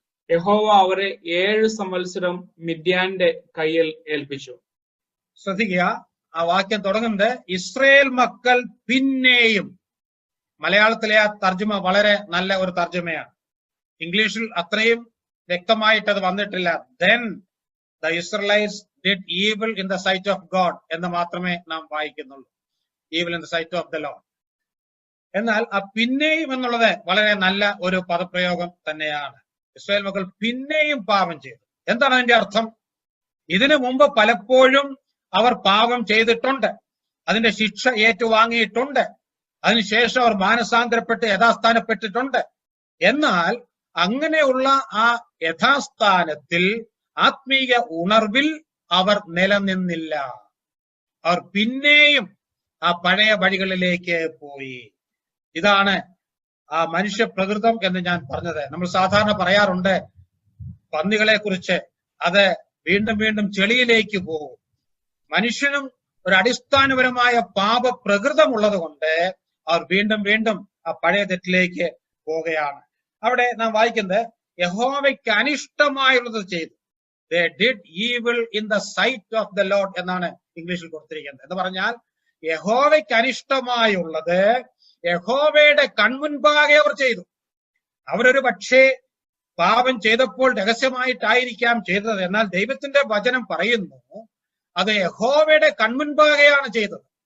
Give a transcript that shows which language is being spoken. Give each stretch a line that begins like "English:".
Malayalam: യഹോവ അവരെ 7 സംവത്സരം മിദ്യാന്റെ കയ്യിൽ ഏൽപ്പിച്ചു. ശ്രദ്ധിക്കുക, ആ വാക്യം തുടങ്ങുന്നത് ഇസ്രായേൽ മക്കൾ പിന്നെയും. മലയാളത്തിലെ ആ തർജ്ജമ വളരെ നല്ല ഒരു തർജ്ജമയാണ്. ഇംഗ്ലീഷിൽ അത്രയും വ്യക്തമായിട്ട് അത് വന്നിട്ടില്ല.
English: Then the Israelites did evil in the sight of God
Malayalam: എന്ന് മാത്രമേ നാം വായിക്കുന്നുള്ളൂ.
English: Evil in the sight of the Lord.
Malayalam: എന്നാൽ ആ പിന്നെയും എന്നുള്ളത് വളരെ നല്ല ഒരു പദപ്രയോഗം തന്നെയാണ്. ഇസ്രായേൽ മക്കൾ പിന്നെയും പാപം ചെയ്തു. എന്താണ് അതിന്റെ അർത്ഥം? ഇതിനു മുമ്പ് പലപ്പോഴും അവർ പാപം ചെയ്തിട്ടുണ്ട്, അതിന്റെ ശിക്ഷ ഏറ്റുവാങ്ങിയിട്ടുണ്ട്, അതിനുശേഷം അവർ മാനസാന്തരപ്പെട്ട് യഥാസ്ഥാനപ്പെട്ടിട്ടുണ്ട്. എന്നാൽ അങ്ങനെയുള്ള ആ യഥാസ്ഥാനത്തിൽ, ആത്മീയ ഉണർവിൽ അവർ നിലനിന്നില്ല. അവർ പിന്നെയും ആ പഴയ വഴികളിലേക്ക് പോയി. ഇതാണ് ആ മനുഷ്യ പ്രകൃതം എന്ന് ഞാൻ പറഞ്ഞത്. നമ്മൾ സാധാരണ പറയാറുണ്ട് പന്നികളെ കുറിച്ച്, അത് വീണ്ടും വീണ്ടും ചെളിയിലേക്ക് പോകും. മനുഷ്യനും ഒരു അടിസ്ഥാനപരമായ പാപ പ്രകൃതമുള്ളത് കൊണ്ട് അവർ വീണ്ടും വീണ്ടും ആ പഴയ തെറ്റിലേക്ക് പോവുകയാണ്. അവിടെ നാം വായിക്കുന്നത് യഹോവയ്ക്ക് അനിഷ്ടമായുള്ളത് ചെയ്തു.
English: They did evil in the sight of the Lord
Malayalam: എന്നാണ് ഇംഗ്ലീഷിൽ കൊടുത്തിരിക്കുന്നത്. എന്ന് പറഞ്ഞാൽ യഹോവയ്ക്ക് അനിഷ്ടമായുള്ളത് യഹോവയുടെ കൺമുൻപാകെ അവർ ചെയ്തു. അവരൊരു പക്ഷേ പാപം ചെയ്തപ്പോൾ രഹസ്യമായിട്ടായിരിക്കാം ചെയ്തത്. എന്നാൽ ദൈവത്തിന്റെ വചനം പറയുന്നു അത് യഹോവയുടെ കൺമുൻപാകെയാണ് ചെയ്തത്.